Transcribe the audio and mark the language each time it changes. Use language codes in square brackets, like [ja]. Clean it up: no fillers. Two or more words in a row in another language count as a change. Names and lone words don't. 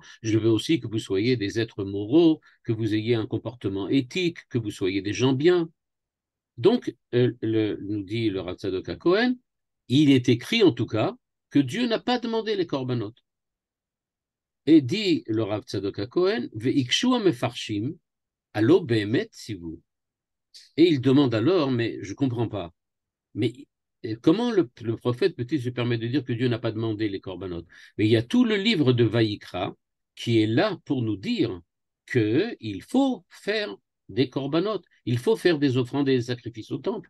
[fr] Je veux aussi que vous soyez des êtres moraux, que vous ayez un comportement éthique, que vous soyez des gens bien. Donc, nous dit le Rav Tzadok HaKohen, il est écrit en tout cas que Dieu n'a pas demandé les corbanotes. Et dit le Rav Tzadok HaKohen, [he] והקשו מפרשים, הלוא בהמת [fr] si vous. Et il demande alors, mais je ne comprends pas, mais comment le prophète peut-il se permettre de dire que Dieu n'a pas demandé les corbanotes? Mais il y a tout le livre de Vaïkra qui est là pour nous dire qu'il faut faire des corbanotes, il faut faire des offrandes et des sacrifices au temple.